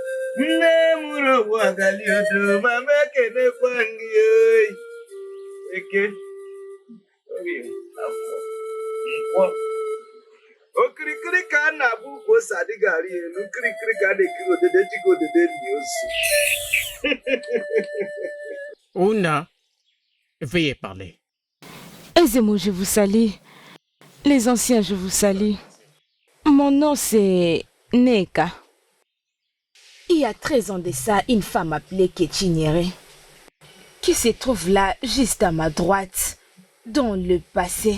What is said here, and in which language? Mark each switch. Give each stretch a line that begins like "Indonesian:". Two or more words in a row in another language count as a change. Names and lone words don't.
Igbo: Nne mụrụ ụwa galiodo mama ekenekwa gị oyi. Eke oge afọ nkwọ okirikiri ka a na-abụ ugwu ose adịghị arị elu kirikiri ka a na-ekiri odede jigo odede li ozu.
French: Ouna, veuillez parler. Aisez-moi, je vous salue. Les anciens, je vous salue. Mon nom, c'est Neka. Il y a 13 ans de ça, une femme appelée Kéchinyere, qui se trouve là, juste à ma droite, dans le passé.